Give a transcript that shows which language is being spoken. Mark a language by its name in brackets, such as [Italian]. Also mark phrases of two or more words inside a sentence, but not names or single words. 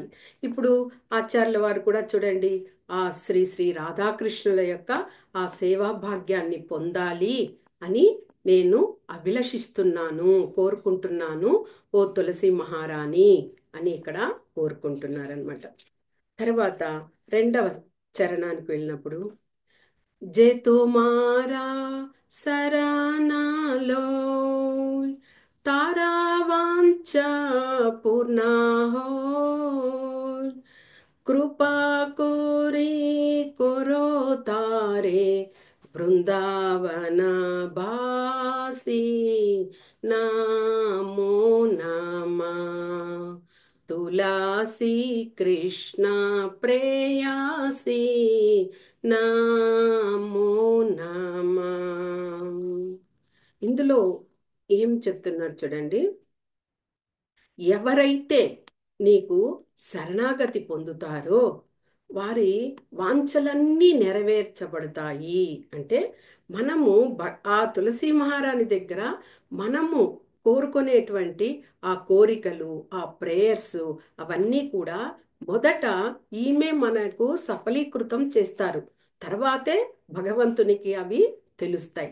[Telugu] ఇప్పుడు ఆచార్యుల వారు కూడా చూడండి, ఆ శ్రీ శ్రీ రాధాకృష్ణుల యొక్క ఆ సేవా భాగ్యాన్ని పొందాలి అని నేను అభిలషిస్తున్నాను, కోరుకుంటున్నాను ఓ తులసి మహారాణి అని ఇక్కడ కోరుకుంటున్నారనమాట. తర్వాత రెండవ చరణానికి వెళ్ళినప్పుడు, [Bangla] জে তুমহারা শরণলো তারা বাঞ্ছা পূর্ণ হো, কৃপা কোরী করো তারে বৃন্দাবন বাসী নমো নমঃ। তুলসী কৃষ্ণ প্রেয়সী নমো নমঃ. [Telugu] ఇందులో ఏం చెప్తున్నారు చూడండి, ఎవరైతే నీకు శరణాగతి పొందుతారో వారి వాంఛలన్నీ నెరవేర్చబడతాయి. అంటే మనము ఆ తులసి మహారాణి దగ్గర మనము కోరుకునేటువంటి ఆ కోరికలు, ఆ ప్రేయర్స్ అవన్నీ కూడా మొదట ఈమె మనకు సఫలీకృతం చేస్తారు, తర్వాతే భగవంతునికి అవి తెలుస్తాయి.